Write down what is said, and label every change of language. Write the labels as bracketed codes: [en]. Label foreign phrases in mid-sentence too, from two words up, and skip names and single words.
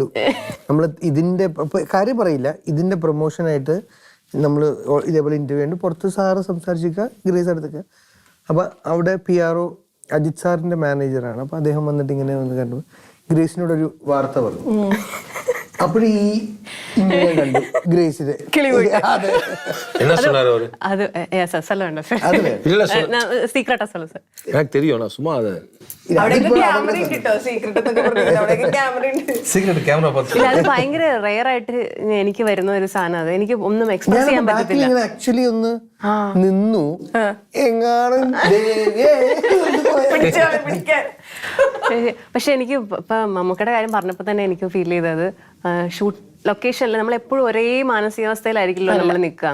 [ml] നമ്മൾ ഇതിന്റെ കാര്യം പറയില്ല, ഇതിന്റെ പ്രൊമോഷനായിട്ട് നമ്മൾ ഇതേപോലെ ഇന്റർവ്യൂ ഉണ്ട്, പുറത്ത് സാറ് സംസാരിച്ചിരിക്കുക, ഗ്രേസ് എടുത്തേക്കുക. അപ്പൊ അവിടെ PR അജിത് സാറിന്റെ മാനേജറാണ്. അപ്പൊ അദ്ദേഹം വന്നിട്ട് ഇങ്ങനെ വന്ന് കണ്ടു, ഗ്രേസിനോടൊരു വാർത്ത പറഞ്ഞു. അപ്പോഴീ കണ്ടു ഗ്രേസിന്റെ [ta] சீக்ரெட்டா சொல்லு சார். எனக்கு தெரியும், நான் சும்மா அதை [ml] അത് ഭയങ്കര റെയർ ആയിട്ട് എനിക്ക് വരുന്ന ഒരു സാധനം. അത് എനിക്ക് ഒന്നും എക്സ്പ്രസ് ചെയ്യാൻ പറ്റത്തില്ല. ആക്ച്വലി ഒന്ന് നിന്നു എങ്ങാനും. പക്ഷെ എനിക്ക് ഇപ്പൊ മമ്മൂക്കയുടെ കാര്യം പറഞ്ഞപ്പോ തന്നെ എനിക്ക് ഫീൽ ചെയ്തത്, [en] shoot location [ml] നമ്മൾ എപ്പോഴും ഒരേ മാനസികാവസ്ഥയിലായിരിക്കില്ലോ നമ്മൾ നിൽക്കുക.